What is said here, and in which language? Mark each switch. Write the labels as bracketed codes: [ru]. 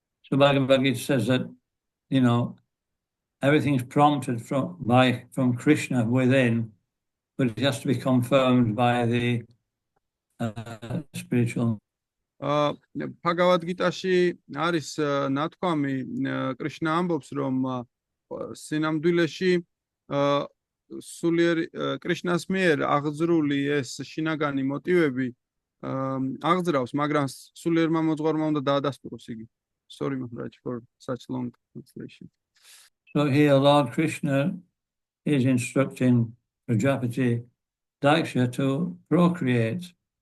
[en] So Bhagavad Gita says that, you know, everything's prompted from Krishna within, but it has to be confirmed by the spiritual. [ka] Bhagavad Gita-ში არის ნათქვამი, კრიშნა ამბობს, რომ სინამდვილეში სულიერი კრიშნას მიერ აღძრული ეს შინაგანი მოტივები აღძრავს, მაგრამ სულიერმა მოძღვარმა უნდა დაადასტუროს იგი. [en] Sorry Maharaj for such long translation. So here Lord Krishna is instructing Prajapati Daksha to procreate.